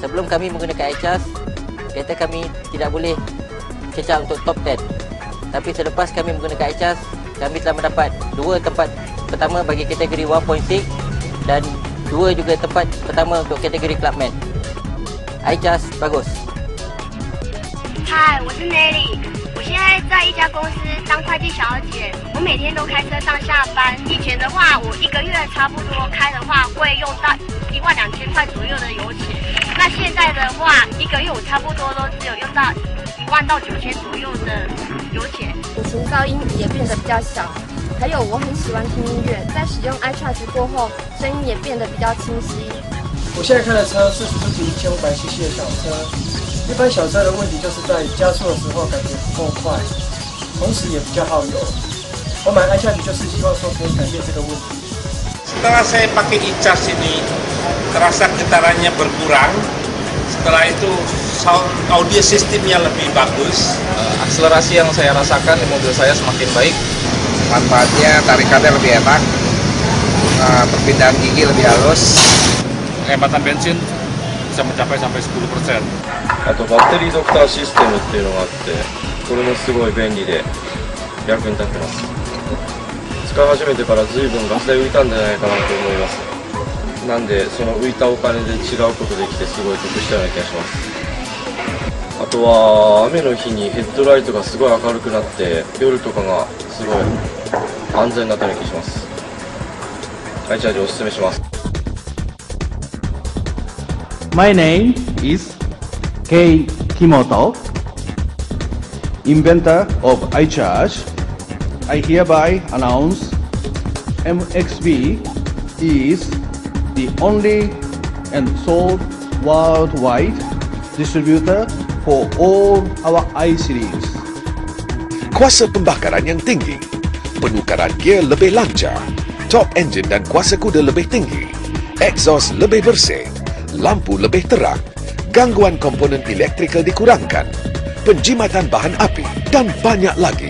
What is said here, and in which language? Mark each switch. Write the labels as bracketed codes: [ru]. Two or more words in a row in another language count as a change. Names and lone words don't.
[ms] Sebelum kami menggunakan iCharge, kereta kami tidak boleh kecak untuk top 10. Tapi selepas kami menggunakan iCharge, kami telah mendapat 2 tempat pertama bagi kategori 1.6 dan 2 juga tempat pertama untuk kategori Clubman. iCharge bagus。 [zh] 嗨，我是 Nelly， 我现在在一家公司当会计小姐，我每天都开车上下班。以前的话，我1个月差不多开的话会用到1万 12000块左右的油钱。那现在的话，1个月我差不多都只有用到1万到9000左右的油钱。引擎噪音也变得比较小，还有我很喜欢听音乐，在使用 iCharge 过后，声音也变得比较清晰。我现在开的车是1500cc 的小车，一般小车的问题就是在加速的时候感觉不够快，同时也比较耗油。我买 iCharge 就是希望说可以改变这个问题。 [id] Setelah saya pakai e-charge ini, terasa getarannya berkurang. Setelah itu sound audio sistemnya lebih bagus. Akselerasi yang saya rasakan di mobil saya semakin baik. Manfaatnya tarikannya lebih enak, perpindahan gigi lebih halus. Hematan bensin bisa mencapai sampai 10%. [ja] あとバッテリードクターシステムっていうのがあって、これもすごい便利で役に立ってます。使い始めてから随分ガス代浮いたんじゃないかなと思います。なんでその浮いたお金で違うことできてすごい得したような気がします。あとは雨の日にヘッドライトがすごい明るくなって夜とかがすごい安全になったような気がします。iCharge おすすめします。 [en] My name is Kei Kimoto, inventor of iCharge. I hereby announce MXB is the only and sole worldwide distributor for all our i-series. [ms] Kuasa pembakaran yang tinggi, penukaran gear lebih lancar, [en] top engine [ms] dan kuasa kuda lebih tinggi, exhaust lebih bersih, lampu lebih terang, gangguan komponen elektrikal dikurangkan, penjimatan bahan api dan banyak lagi.